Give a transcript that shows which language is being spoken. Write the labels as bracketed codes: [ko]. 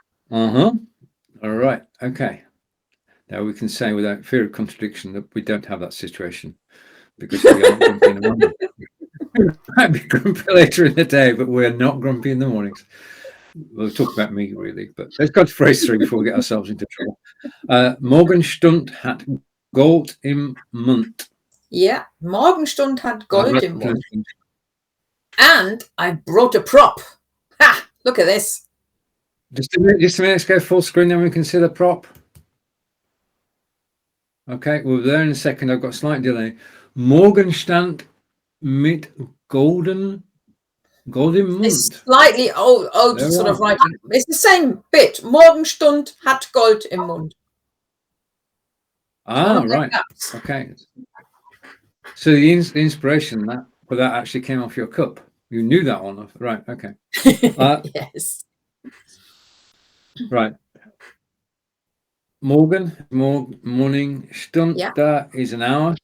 [en] All right. Okay. Now we can say without fear of contradiction that we don't have that situation, because we are not grumpy in the morning. We might be grumpy later in the day, but we're not grumpy in the mornings. We'll talk about me, really, but let's go to phrase 3 before we get ourselves into trouble. [de] Morgenstund hat Gold im Mund. Yeah, Morgenstund hat Gold im Mund. [en] And I brought a prop. Ha! Look at this. Just a minute, let's go full screen, then we can see the prop. Okay, we'll be there in a second. I've got a slight delay. [de] Morgenstund mit golden im Mund. [en] It's slightly old sort of writing. It's the same bit. [de] Morgenstund hat Gold im Mund. [en] Right. Okay. So the inspiration for that actually came off your cup. You knew that one, right? Okay. Yes. Right. Morning, Stund, that is an hour.